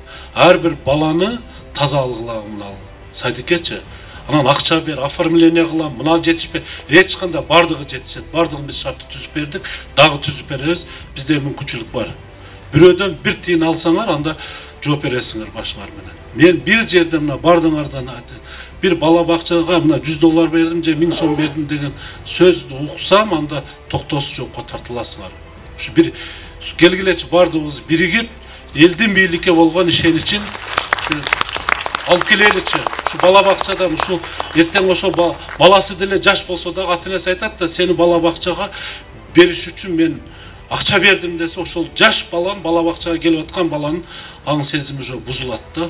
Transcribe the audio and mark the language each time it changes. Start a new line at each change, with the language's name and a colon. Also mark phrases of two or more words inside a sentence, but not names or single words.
Kyrgyz: Ар бир баланы таза алгыла мына Садикечи. Анан акча бер, оформление кылам, мына жетишпей, эч кандай бардыгы жетишет. Бардыгын биз шартты түзүп бердик, дагы түзүп беребиз. Бизде мүмкүнчүлүк бар. Бирөөдөн бир тыйын алсаңар, анда жооп бересиңер башыңар менен. Мен бир жерде мына бардыңардан бир бала бакчага мына $100 бердим же 1000 сом бердим деген сөздү уксам, анда токтоосу жокко тартыласыңар. Ушу бир келгилечи бардыгыбыз биригип, элдин бийликке болгон ишеничин алып келеличи. Ушу бала бакчадан ушу эртең ошо баласы деле жаш болсо да ата-энеси айтат да, сени бала бакчага бериш үчүн мен акча бердим десе, ошол жаш баланын бала бакчага келип аткан баланын аң сезими уже бузулат да.